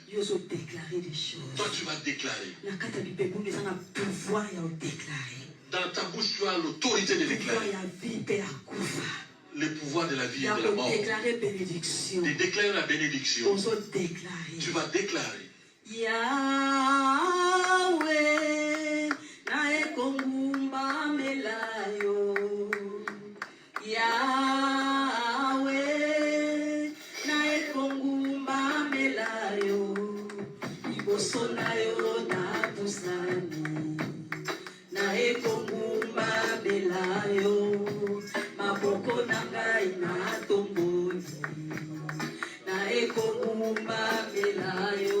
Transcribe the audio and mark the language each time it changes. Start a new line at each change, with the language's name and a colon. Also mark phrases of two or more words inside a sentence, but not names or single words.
French: Toi, tu vas déclarer. Dans ta bouche, tu as l'autorité de déclarer. Le pouvoir de la vie et de la mort. De déclarer la bénédiction. Tu vas déclarer.
Lingala: Yahweh, nae kongumba melayo. Yahweh, nae kongumba melayo. Ibosonayo na busani. Nae kongumba melayo. Maboko nangai na tomboni. Nae kongumba melayo.